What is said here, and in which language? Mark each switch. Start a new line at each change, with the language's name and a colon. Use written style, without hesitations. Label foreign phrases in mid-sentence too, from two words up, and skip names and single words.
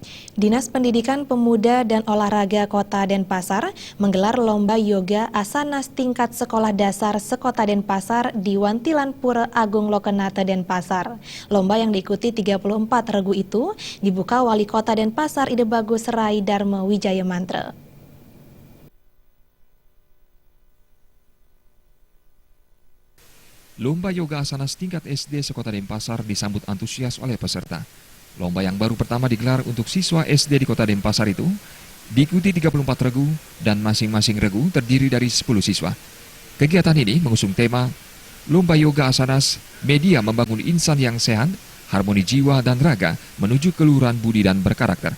Indonesian: Dinas Pendidikan Pemuda dan Olahraga Kota Denpasar menggelar lomba yoga asanas tingkat sekolah dasar sekota Denpasar di Wantilan Pura Agung Lokenate Denpasar. Lomba yang diikuti 34 regu itu dibuka Wali Kota Denpasar Ide Bagus Rai Dharma Wijaya Mantra. Lomba yoga asanas tingkat SD sekota Denpasar disambut antusias oleh peserta. Lomba yang baru pertama digelar untuk siswa SD di kota Denpasar itu diikuti 34 regu dan masing-masing regu terdiri dari 10 siswa. Kegiatan ini mengusung tema Lomba Yoga Asanas, Media Membangun Insan yang Sehat, Harmoni Jiwa dan Raga menuju Keluhuran Budi dan Berkarakter.